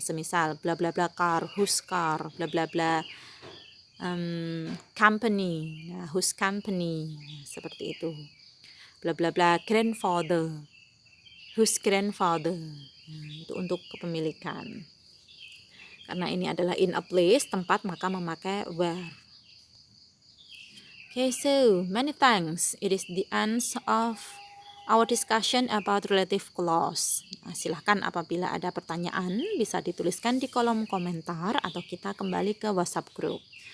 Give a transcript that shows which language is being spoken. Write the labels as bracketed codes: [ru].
[id] Semisal bla bla bla car, whose car, bla bla bla company, nah, whose company, nah, seperti itu. Bla bla bla grandfather, whose grandfather, nah, itu untuk kepemilikan. Karena ini adalah in a place, tempat, maka memakai where. [en] Okay, so many thanks. It is the end of our discussion about relative clause. [id] Nah, silahkan apabila ada pertanyaan bisa dituliskan di kolom komentar atau kita kembali ke WhatsApp group.